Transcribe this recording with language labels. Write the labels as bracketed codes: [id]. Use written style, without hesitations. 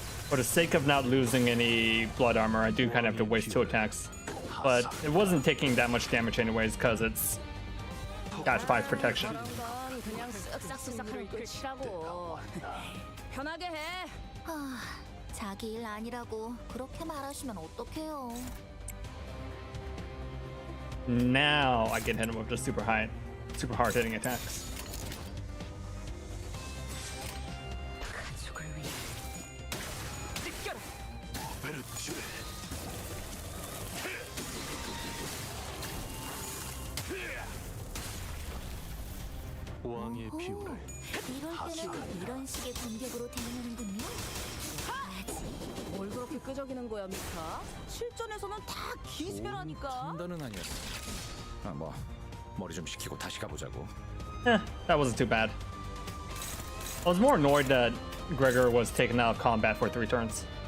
[en] For the sake of not losing any blood armor, I do kind of have to waste 2 attacks. But it wasn't taking that much damage anyways, because it's got 5 protection. [ko] 그냥 쓱싹쓱싹 하면 끝이라고. 편하게 해. 자기 일 아니라고 그렇게 말하시면 어떡해요. [en] Now I can hit him with the super hard hitting attacks. [ko] 가족을 위해 지켜라. 왕의 비율을 이럴 때는 이런 식의 공격으로 대응하는군요. 뭘 그렇게 끄적이는 거야, 미카? 실전에서는 다 기세라니까. 판단은 아니었어. 뭐 머리 좀 식히고 다시 가보자고. [en] That wasn't too bad. I was more annoyed that Gregor was taken out of combat for 3 turns.